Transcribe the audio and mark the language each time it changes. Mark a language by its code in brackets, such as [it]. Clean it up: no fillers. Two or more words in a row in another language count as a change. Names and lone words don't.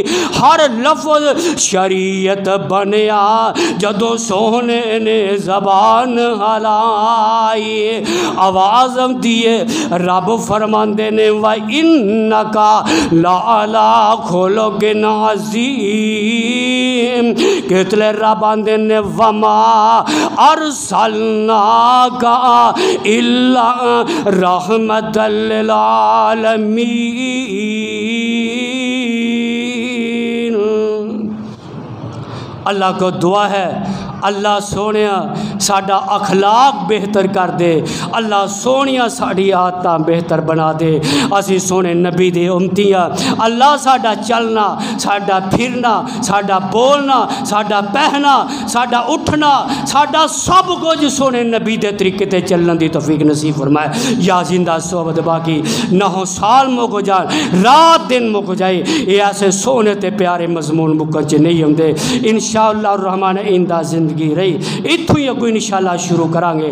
[pa] ہر لفظ شریعت بنیا جدوں سونے نے زبان ہلائی آواز دیے رب فرماندے نے [ar] وَإِنَّكَ لَعَلَىٰ خُلُقٍ عَظِيمٍ [pa] کتلے رب آندے نے [ar] وَمَا أَرْسَلْنَاكَ إِلَّا رَحْمَةً لِلْعَالَمِينَ [pa] اللہ کو دعا ہے اللہ سونیا ساڈا اخلاق بہتر کر دے، اللہ سونیا ساڈی عادتاں بہتر بنا دے، اسی سونے نبی دے امتیاں، اللہ ساڈا چلنا ساڈا پھرنا ساڈا بولنا ساڈا پہنا ساڈا اٹھنا ساڈا سب کچھ سونے نبی دے طریقے تے چلن دی توفیق نصیب فرمائے۔ یا زندہ صحبت باقی 9 سال مک جان، رات دن مک جائے، یہ ایسے سونے تے پیارے مضمون مکن چ نہیں ہوندے۔ [ar] انشاءاللہ الرحمن [pa] آئندہ زندگی رہی اتھوں ہی اگو [ar] انشاءاللہ [pa] شروع کریں گے۔